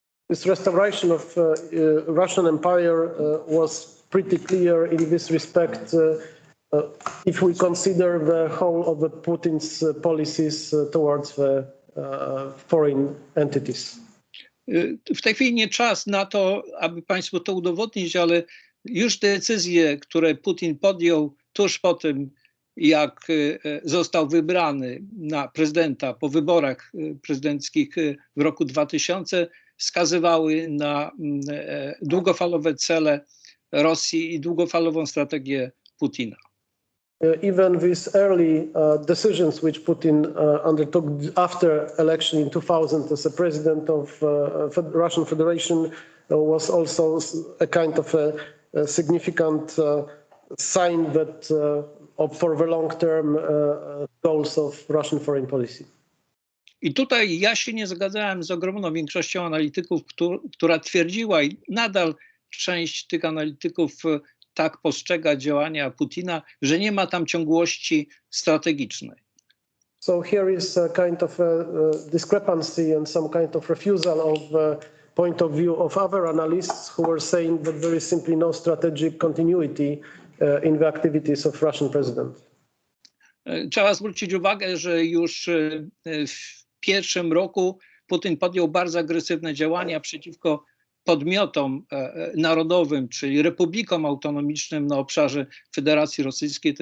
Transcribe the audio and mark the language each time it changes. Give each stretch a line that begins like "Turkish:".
English: This restoration of Russian Empire was pretty clear in this respect if we consider the whole of the Putin's policies towards the foreign entities.
Polish: W tej chwili nie czas na to, aby Państwu to udowodnić, ale już decyzje, które Putin podjął tuż po tym, jak został wybrany na prezydenta po wyborach prezydenckich w roku 2000, wskazywały na długofalowe cele Rosji i długofalową strategię Putina.
English: Even these early decisions which Putin undertook after election in 2000 as a president of Russian Federation was also a kind of a significant sign that for the long-term goals of Russian foreign policy.
Polish: I tutaj ja się nie zgadzałem z ogromną większością analityków, która twierdziła i nadal część tych analityków tak postrzega działania Putina, że nie ma tam ciągłości strategicznej.
English: So here is a kind of a discrepancy and some kind of refusal of point of view of other analysts who were saying that there is simply no strategic continuity in the activities of Russian president.
Polish: Trzeba zwrócić uwagę, że już w pierwszym roku Putin podjął bardzo agresywne działania przeciwko podmiotom narodowym, czyli republikom autonomicznym na obszarze Federacji Rosyjskiej.